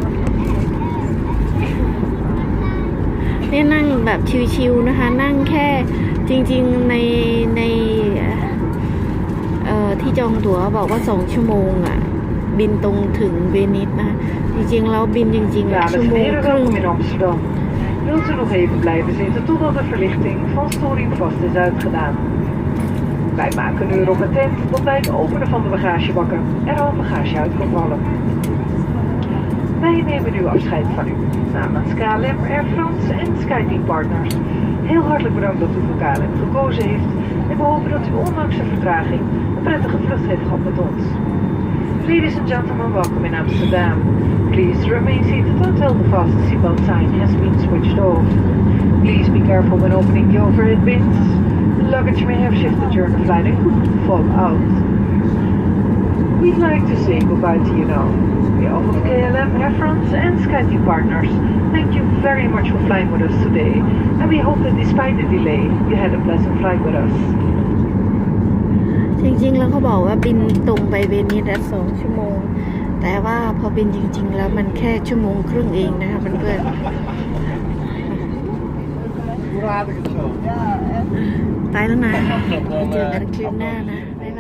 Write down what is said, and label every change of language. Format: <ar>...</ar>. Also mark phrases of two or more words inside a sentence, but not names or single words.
<th>เนี่ยนั่งแบบชิวๆนะคะนั่งแค่จริงๆในที่จองตั๋วบอกว่า2 ชั่วโมงอ่ะบินตรงถึงเวนิสนะจริงๆแล้วบินจริงๆอ่ะ</th> <nl>Dames</nl> <th>ชั่ว</th> <nl>en</nl> <th>โมง</th> <nl>heren,</nl> <th>ครึ่ง</th> <nl>welkom in Amsterdam. Wilt u nog even blijven zitten totdat de verlichting van storing vast is uitgedaan? Wij maken nu erop attent dat bij het openen van de bagagebakken er al bagage uit kan vallen. Wij nemen nu afscheid van u. Namens KLM, Air France en SkyTeam Partners. Heel hartelijk bedankt dat u voor KLM gekozen heeft. En we hopen dat u ondanks de vertraging een prettige vlucht heeft gehad met ons.</nl> <en>Ladies and gentlemen, welcome in Amsterdam. Please remain seated until the fasten seatbelt sign has been switched off. Please be careful when opening the overhead bins. The luggage may have shifted during the flight and could fall out. We'd like to say goodbye to you now. On behalf of KLM, Air France and SkyTeam Partners, thank you very much for flying with us today, and we hope that despite the delay, you had a pleasant flight with us.</en> <th>จริงๆแล้วเขาบอกว่าบินตรงไปเวนิส2 ชั่วโมงแต่ว่าพอบินจริงๆแล้วมันแค่ 1.5 ชั่วโมงเองนะคะเพื่อนๆไปแล้วนะเจอกันคลิปหน้านะ</th>